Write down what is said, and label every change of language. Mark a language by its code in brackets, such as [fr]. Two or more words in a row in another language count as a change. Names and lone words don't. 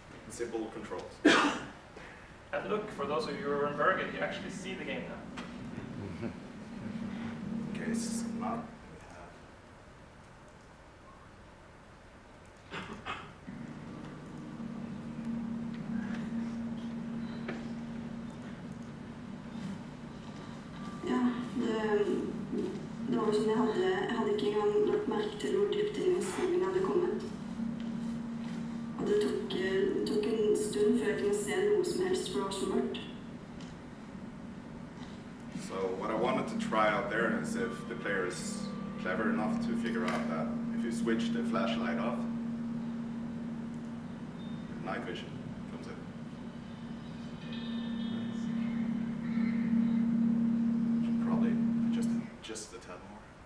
[en] simple controls. And look, for those of you who are in Bergen, you actually see the game now. Okay, it's not. [no] Ja, det var som jeg hadde ikke engang lagt merke til hvor dypt inn i skogen jeg hadde kommet. Og det tok en stund før jeg kunne se noe som helst, for det var så mørkt. [en] So what I wanted to try out there is if the player is clever enough to figure out that if you switch the flashlight off, night vision comes in. Should probably just a tad more.